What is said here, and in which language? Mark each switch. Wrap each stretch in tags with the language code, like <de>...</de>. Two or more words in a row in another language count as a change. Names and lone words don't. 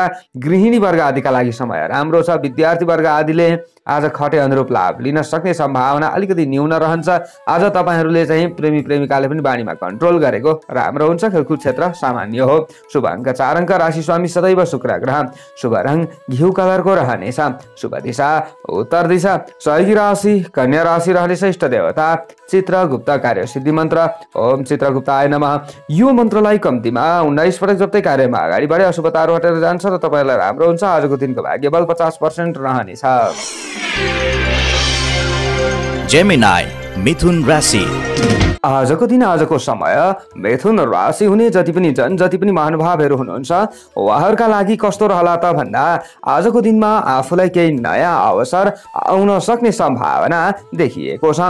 <ne>गृहिणी वर्ग आदिका लागि समय राम्रो छ। विद्यार्थी वर्ग आदिले आज खटे अनुरूप लाभ लिन सक्ने सम्भावना अलिकति न्यून रहन्छ। आज तपाईँहरूले चाहिँ प्रेमी प्रेमिकाले पनि बानीमा कन्ट्रोल गरेको राम्रो हुन्छ। खेलकुद क्षेत्र सामान्य हो। शुभ अङ्क 4 अङ्क। राशि स्वामी सदैव शुक्र ग्रह। शुभ रङ घिउ कलरको रहनेछ। शुभ दिशा उत्तर दिशा। सहयोगी राशि कन्या राशि रहनेछ। इष्ट देवता चित्रगुप्त। कार्य सिद्धि मन्त्र</ne> <sa>ओम चित्रगुप्ताय नमः।</sa> <ne>यो मन्त्रलाई कम्तीमा 19 पटक जप्दै कार्यमा अगाडि बढे अशुभताहरू हटेर जान्छ र तपाईँलाई राम्रो हुन्छ। आजको दिनको भाग्यबल 50% रहनेछ। जेमिनाई मिथुन राशि। आजको दिन आजको समय मिथुन राशि हुने जति पनि महानुभावहरू हुनुहुन्छ उहाँहरूका लागि कस्तो रहला त भन्दा आजको दिनमा आफूलाई केही नयाँ अवसर आउन सक्ने सम्भावना देखिएको छ।</ne>